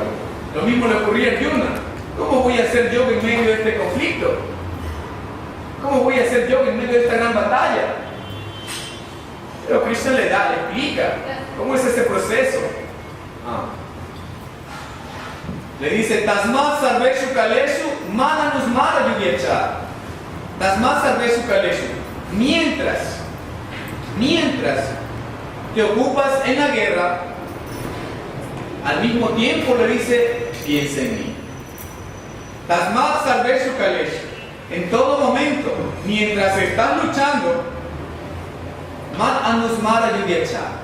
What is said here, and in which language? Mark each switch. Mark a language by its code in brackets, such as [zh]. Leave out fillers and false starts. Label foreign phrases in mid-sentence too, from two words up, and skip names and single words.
[es] Lo mismo le ocurría a Arjuna. ¿Cómo voy a hacer yoga en medio de este conflicto? ¿Cómo voy a hacer yoga en medio de esta gran batalla? Pero Krishna le explica cómo es ese proceso. Le dice, [sa] Tasmat Sarveshu Kaleshu Mananus Mara Yudhyacha. Tasmat Sarveshu Kaleshu. [es] Mientras te ocupas en la guerra, al mismo tiempo le dice, piensa en mí. [sa] Tasmat Sarveshu Kaleshu. [es] En todo momento, mientras estás luchando, [sa] Man Anusmara Yudhyacha.